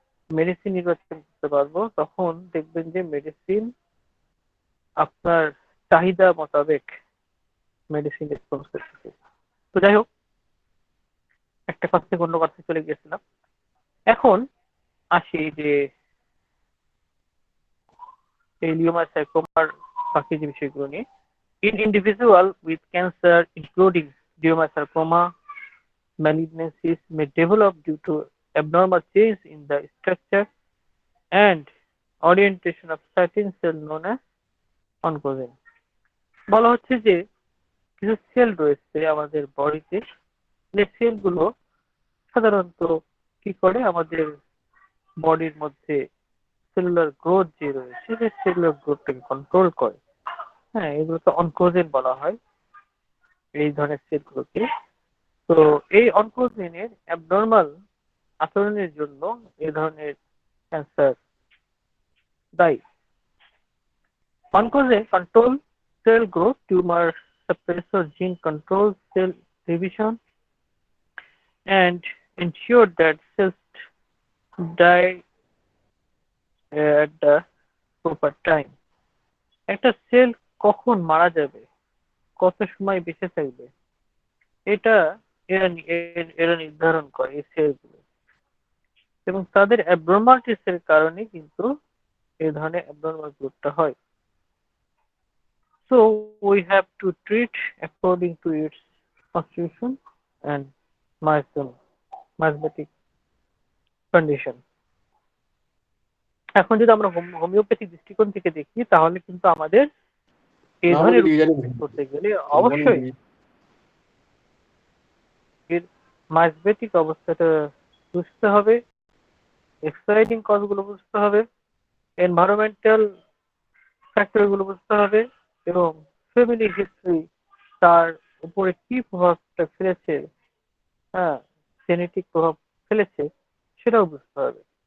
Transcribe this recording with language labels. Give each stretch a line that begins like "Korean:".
Bangla: Medicine নির্বাচন করতে পারবো, তখন দেখবেন যে মেডিসিন আপনার চাহিদা মোতাবেক মেডিসিন রেসপন্স করতেছে। তো যাই হোক, একটা কথা থেকে অন্য কথা চলে গেছিলাম। এখন আসি যে এই লিওমাসাইকোমার বাকি যে বিষয়গুলো নিয়ে।
English: In individual with cancer, including leiomyosarcoma, malignancies may develop due to abnormal change in the structure and orientation of certain cell known as oncogen.
Bangla: বলা হচ্ছে যে কিছু সেল রয়েছে আমাদের বডিতে, যে সেলগুলো সাধারণত কি করে, আমাদের বডির মধ্যে সেলুলার গ্রোথ যে রয়েছে সেই সেলুলার গ্রোথটাকে কন্ট্রোল করে। হ্যাঁ, এগুলোকে অনকোজেন বলা হয় এই ধরনের সেলগুলোকে। তো এই অনকোজেনের অ্যাবনর্মাল আচরণের জন্য এই ধরনের ক্যান্সার দায়ী।
English: Oncogene control cell growth, tumour suppressor gene controls cell division and ensure that cells die at the proper time.
Bangla: একটা সেল কখন মারা যাবে, কত সময় বেঁচে থাকবে, এটা এরা নির্ধারণ করে এই সেলগুলো, এবং তাদের অ্যাবনর্মালিটিস এর কারণে কিন্তু এই ধরনের অ্যাবনর্মাল গ্রোথটা হয়।
English: So we have to treat according to its constitution and mathematic condition.
Bangla: এখন যদি আমরা হোমিওপ্যাথিক দৃষ্টিকোণ থেকে দেখি, তাহলে কিন্তু আমাদের এই ধরনের করতে গেলে অবশ্যই এর ম্যাথমেটিক অবস্থাটা বুঝতে হবে, এক্সাইটিং কজগুলো বুঝতে হবে, এনভায়রনমেন্টাল ফ্যাক্টর গুলো বুঝতে হবে, এবং ফ্যামিলি হিস্ট্রি তার উপরে কি প্রভাবটা ফেলেছে, হ্যাঁ, জেনেটিক প্রভাব ফেলেছে সেটাও বুঝতে হবে।